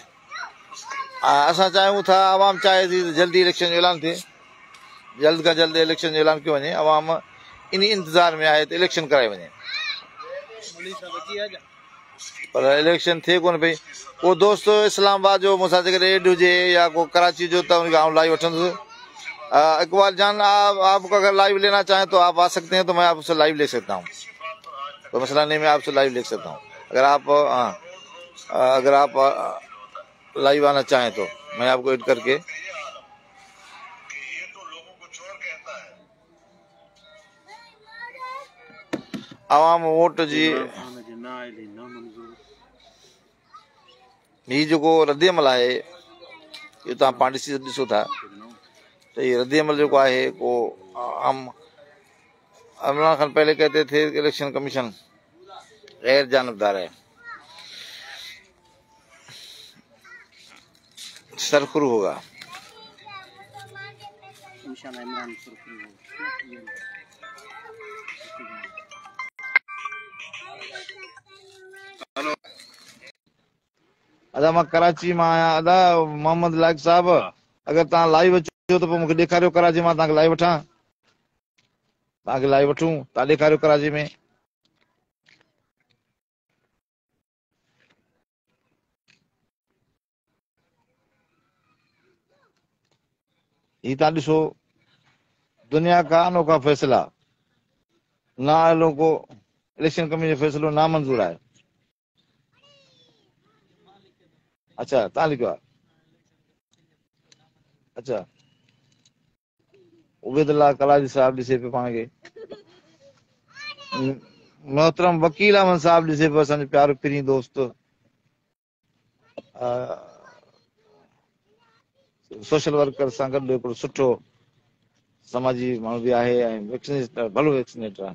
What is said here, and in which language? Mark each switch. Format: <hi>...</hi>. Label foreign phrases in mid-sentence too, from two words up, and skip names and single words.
<sd>असां चाहियूं था, आवाम चाहे थी त जल्दी इलेक्शन जो ऐलान थिए, जल्द खां जल्द इलेक्शन जो ऐलान कयो वञे। अवाम इन इंतज़ार में आहे त इलेक्शन कराए वञे, पर इलेक्शन थिए कोन पई। को दोस्त इस्लामाबाद जो मूंसां जेकॾहिं एड हुजे या को कराची जो त उनखे आउं लाइव वठंदुसि।</sd> <ur>اقبال جان، آپ اگر لائیو لینا چاہیں تو آپ آ سکتے ہیں، تو میں آپ سے لائیو لے سکتا ہوں، کوئی مسئلہ نہیں، میں آپ سے لائیو لے سکتا ہوں. اگر آپ لائیو آنا چاہیں تو میں آپ کو ایڈ کرکے عوام ووٹ جی.</ur> <sd>हीउ जेको रद्दमल आहे इहो तव्हां पाण ॾिसो था त हीउ रद्दमल जेको आहे को</sd> <ur>عمران خان پہلے کہتے تھے الیکشن کمیشن غیر جانبدار ہے، سرخرو ہوگا.</ur> <sd>अदा मां कराची मां आहियां। अदा मोहम्मद लाइक़ साहब, अगर तव्हां लाइव अचो त पोइ मूंखे ॾेखारियो कराची, मां तव्हांखे लाइव वठां, तव्हांखे लाइव वठूं, तव्हां ॾेखारियो कराची में। ही तव्हां ॾिसो,</sd> <ur>دنیا کا انوکھا فیصلہ,</ur> <sd>ना को इलेक्शन कमीशन जो फैसलो नामंज़ूर आहे। अच्छा, तव्हां लिखियो आहे। अच्छा, उबैदुल्लाह कलाजी साहब ॾिसे पियो पाण खे। मोहतरम वकील अहमद साहब ॾिसे पियो, असांजो प्यारो पिरी दोस्त, सोशल वर्कर सां गॾु हिकिड़ो सुठो समाजी माण्हू बि आहे ऐं वैक्सीनेटर, भलो वैक्सीनेटर आहे।</sd>